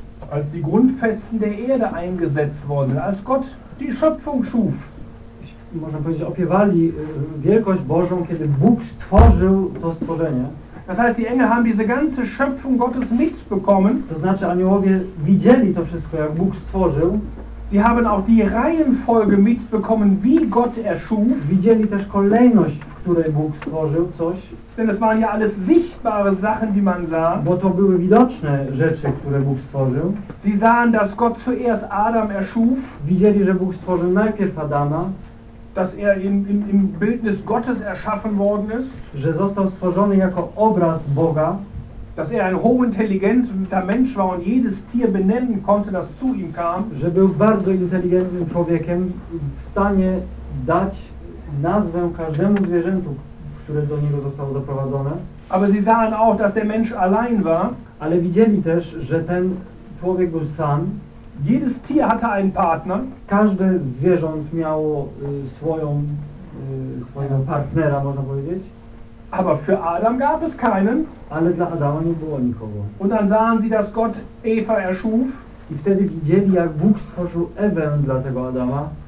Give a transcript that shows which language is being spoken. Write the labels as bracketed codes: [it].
[de] als die Grundfesten der Erde eingesetzt wurden, als Gott die Schöpfung schuf. [pl] Można powiedzieć, opiewali wielkość Bożą, kiedy Bóg stworzył to stworzenie. [de] Das heißt, die Engel haben diese ganze Schöpfung Gottes mitbekommen. [pl] To znaczy, aniołowie widzieli to wszystko, jak Bóg stworzył. [de] Sie haben auch die Reihenfolge mitbekommen, wie Gott erschuf. [pl] Widzieli też kolejność, w której Bóg stworzył coś. [de] Denn es waren ja alles sichtbare Sachen, die man sah. [pl] Bo to były widoczne rzeczy, które Bóg stworzył. [de] Sie sahen, dass Gott zuerst Adam erschuf. [pl] Widzieli, że Bóg stworzył najpierw Adama. [de] Dass im Bildnis Gottes erschaffen worden ist. [pl] Że został stworzony jako obraz Boga. [de] Dass ein hochintelligenter Mensch war und jedes Tier benennen konnte, das zu ihm kam. [pl] Że był bardzo inteligentnym człowiekiem, w stanie dać nazwę każdemu zwierzętu, które do niego zostało zaprowadzone. [de] Aber sie sahen auch, dass der Mensch allein war. [pl] Ale widzieli też, że ten człowiek był sam. [de] Jedes Tier hatte einen Partner. [pl] Każde zwierząt miało swojego partnera, można powiedzieć. [de] Aber für Adam gab es keinen. [pl] Ale dla Adama nie było nikogo. [de] Und dann sahen sie, dass Gott Eva erschuf. [pl] I wtedy widzieli, jak Bóg stworzył Ewę dla tego Adama.